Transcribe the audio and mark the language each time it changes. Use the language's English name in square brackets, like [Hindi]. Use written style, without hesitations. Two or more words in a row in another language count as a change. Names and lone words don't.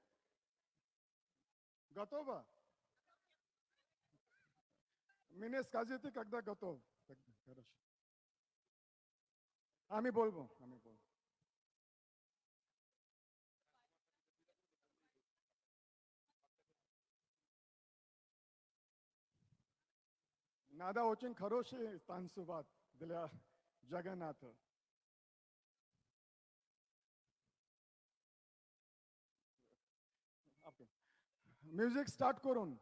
[Russian] Готова? Мне скажите, когда готов. Хорошо. [Bangla] আমি বলবো [Russian] Надо очень хороший танцевать для Джаганната. [English] music start [Bangla] করুন